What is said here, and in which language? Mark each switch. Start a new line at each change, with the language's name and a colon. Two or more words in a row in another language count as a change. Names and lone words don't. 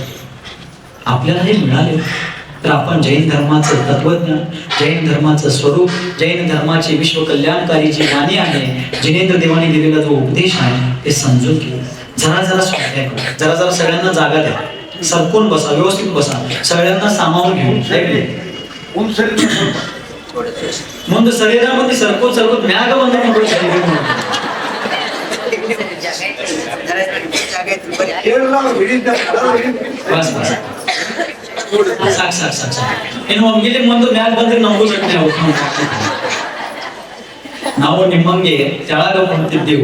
Marathi: आपल्याला हे मिळाले तर आपण जैन धर्माचं तत्वज्ञान, जैन धर्माचं स्वरूप, जैन धर्माची विश्व कल्याणकारी जी वाणी आहे, जिनेंद्र देवाने दिलेला जो उपदेश आहे ते समजून घ्या. जरा जरा स्वाध्याय करा, जरा जरा सगळ्यांना जागा द्या, सरकून बसा, व्यवस्थित बसा, सगळ्यांना सामावून घेऊन
Kannada: ಮುಂದೆ ಶರೀರ ಮಂದಿ ಸರ್ಕೋತ್ ಸರ್ಕೋತ್ ಮ್ಯಾಗ ಬಂದ್ರೆ ಬಸ್ ಬಸ್ ಸಾಕ್ ಸಾಕ್ ಸಾಕ್ ಸಾಕ್. ಇನ್ನು ಒಮ್ಮಿಲಿ ಮುಂದೆ ಮ್ಯಾಗ ಬಂದ್ರೆ ನಮಗೂ ಸಟ್ನೆ ನಾವು ನಿಮ್ಮಂಗೆ ತೆಳಗ ಕುಂತಿದ್ದೆವು.